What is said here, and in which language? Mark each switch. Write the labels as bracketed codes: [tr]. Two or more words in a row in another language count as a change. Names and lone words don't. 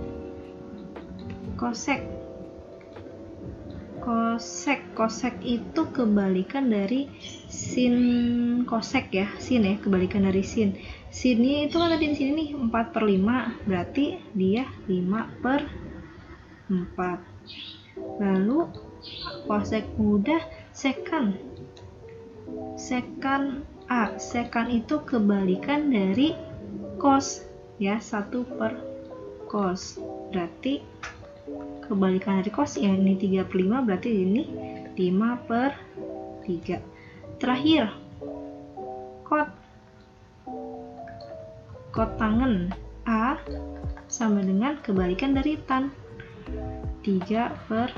[id] Kosek itu kebalikan dari sin kosek ya. Sin ya, kebalikan dari sin. Sinnya itu kan tadi di sini nih 4/5, berarti dia 5/4. Lalu kosek udah. Sekan A. Sekan itu kebalikan dari cos ya, 1/cos. Berarti kebalikan dari cos ya, ini 3/5, berarti ini 5/3. Terakhir, kot tangan A sama dengan kebalikan dari tan, 3/4.